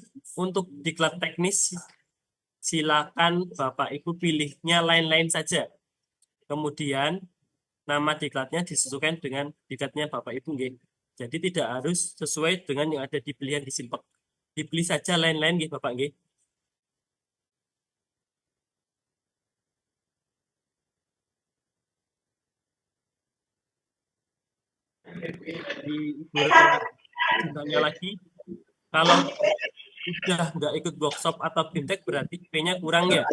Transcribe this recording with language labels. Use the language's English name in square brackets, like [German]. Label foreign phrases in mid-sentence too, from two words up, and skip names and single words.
[Indonesian] Untuk diklat teknis, silakan Bapak Ibu pilihnya lain-lain saja. Kemudian nama diklatnya disesuaikan dengan diklatnya Bapak Ibu nggih. Jadi tidak harus sesuai dengan yang ada di pilihan di Simpak. Dipilih saja lain-lain nggih Bapak nggih. Ditanya lagi, kalau sudah nggak ikut workshop atau BIMTEK berarti P-nya kurang ya.